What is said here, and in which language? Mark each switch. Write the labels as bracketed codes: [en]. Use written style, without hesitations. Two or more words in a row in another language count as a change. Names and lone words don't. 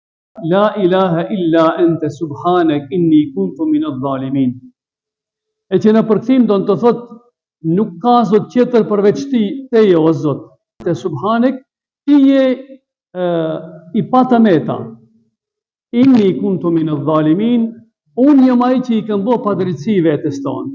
[ar] لا إله إلا أنت سبحانك إني كنت من الظالمين. [sq] E që në përkthim do të thot nuk ka zot tjetër përveç teje o Zot. Te subhanek, ti je i patameta. [ar] إني كنت من الظالمين, [sq] unë jam ai që i kam bë padrejtësi vetes tonë.